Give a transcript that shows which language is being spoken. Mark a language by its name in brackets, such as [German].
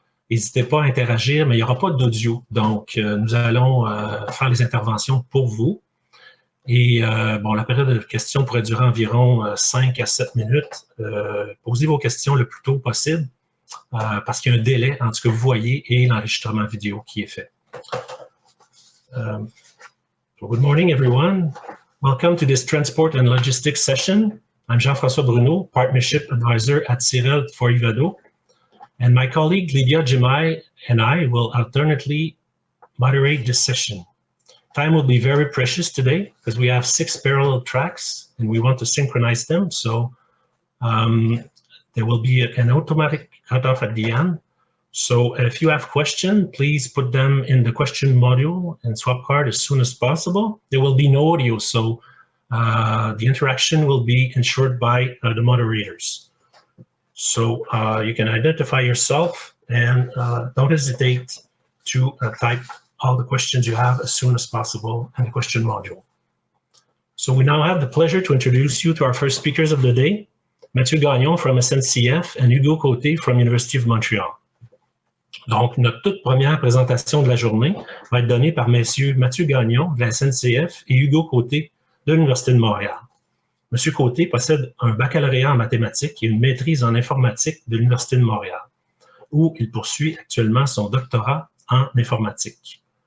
[French] N'hésitez pas à interagir, mais il n'y aura pas d'audio. Donc, nous allons faire les interventions pour vous. Et bon, la période de questions pourrait durer environ 5 à 7 minutes. Posez vos questions le plus tôt possible parce qu'il y a un délai entre ce que vous voyez et l'enregistrement vidéo qui est fait. [English] So good morning, everyone. Welcome to this Transport and Logistics session. I'm Jean-François Bruno, Partnership Advisor at CIREL for Ivado. And my colleague Lilia Djemaï and I will alternately moderate this session. Time will be very precious today because we have 6 parallel tracks and we want to synchronize them. So there will be an automatic cutoff at the end. So if you have questions, please put them in the question module in Swapcard as soon as possible. There will be no audio, so the interaction will be ensured by the moderators. So you can identify yourself and don't hesitate to type all the questions you have as soon as possible in the question module. So we now have the pleasure to introduce you to our first speakers of the day, Mathieu Gagnon from SNCF and Hugo Côté from University of Montreal. [French] Donc, notre toute première présentation de la journée va être donnée par messieurs Mathieu Gagnon de la SNCF et Hugo Côté de l'Université de Montréal. M. Côté possède un baccalauréat en mathématiques et une maîtrise en informatique de l'Université de Montréal, où il poursuit actuellement son doctorat en informatique.